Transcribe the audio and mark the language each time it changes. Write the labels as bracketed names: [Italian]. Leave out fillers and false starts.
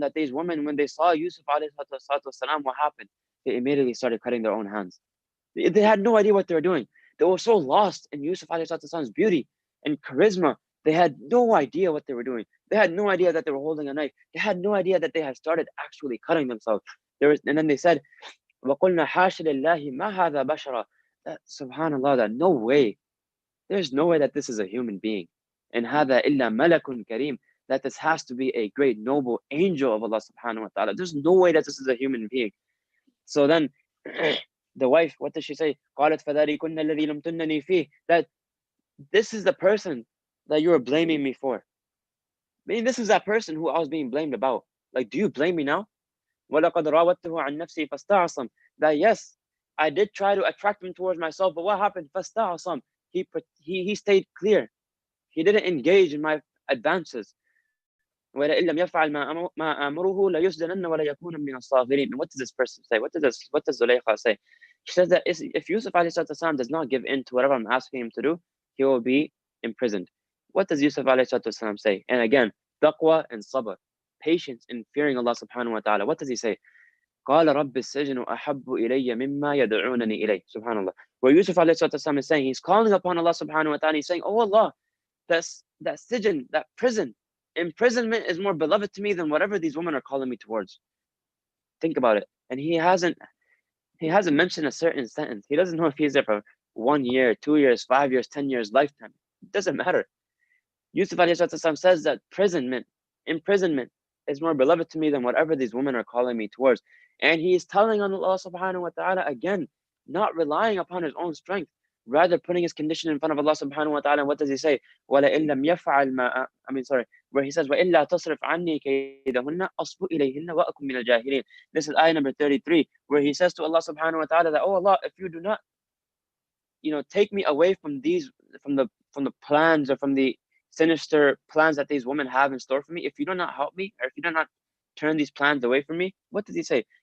[English] That these women, when they saw Yusuf alayhi salam, what happened? They immediately started cutting their own hands. They had no idea what they were doing. They were so lost in Yusuf alayhi salam's beauty and charisma. They had no idea what they were doing. They had no idea that they were holding a knife. They had no idea that they had started actually cutting themselves. And then they said, [Arabic] وَقُلْنَا حَاشَ لِلَّهِ مَا هَذَا بَشَرًا. [English] That, subhanAllah, that no way. There's no way that this is a human being. [Arabic] And هَذَا إِلَّا مَلَكٌ كَرِيمٌ. [English] That this has to be a great noble angel of Allah subhanahu wa ta'ala. There's no way that this is a human being. So then the wife, what does she say? [Arabic] قَالَتْ فَذَلِكُنَّ الَّذِي لَمْتُنَّنِي فِيهِ. [English] That this is the person that you are blaming me for. I mean, this is that person who I was being blamed about. Like, do you blame me now? [Arabic] وَلَقَدْ رَاوَدتُّهُ عَنْ نَفْسِي فَاسْتَعْصَمَ. [English] That yes, I did try to attract him towards myself, but what happened? [Arabic] فَاسْتَعْصَمَ. [English] He stayed clear. He didn't engage in my advances. [Arabic] وَلَئِن لَمْ يَفْعَلْ مَا أَمُرُهُ لَيُسْجَنَنَّ وَلَيَكُونَ مِنَ الصَّاغِرِينَ. [English] And what does this person say? What does Zulaykha say? She says that if Yusuf alayhi salam does not give in to whatever I'm asking him to do, he will be imprisoned. What does Yusuf alayhi salam say? And again, taqwa and sabr, patience in fearing Allah subhanahu wa ta'ala. What does he say? [Arabic] قال رب السجن أحب إلي مما يدعونني إليه. Subhanallah. [English] Where Yusuf alayhi salam is saying, he's calling upon Allah subhanahu wa ta'ala. He's saying, oh Allah, that sijn, that prison, imprisonment is more beloved to me than whatever these women are calling me towards. Think about it. And he hasn't mentioned a certain sentence. He doesn't know if he's there for 1 year, 2 years, 5 years, 10 years, lifetime. It doesn't matter. Yusuf alayhi says that imprisonment is more beloved to me than whatever these women are calling me towards. And he is telling on Allah subhanahu wa ta'ala again, not relying upon his own strength, rather putting his condition in front of Allah subhanahu wa ta'ala. And what does he say? [Arabic] وَلَئِن لَمْ يَفْعَلْ مَا [English] where he says, [Arabic] وَإِلَّا تَصْرِفْ عَنِّي كَيْدَهُنَّ أَصْبُ إِلَيْهِنَّ وَأَكُنْ مِنَ الْجَاهِلِينَ. [English] This is ayah number 33, where he says to Allah subhanahu wa ta'ala that, oh Allah, if you do not, take me away from the plans or from the sinister plans that these women have in store for me, if you do not help me, or if you do not turn these plans away from me, what does he say?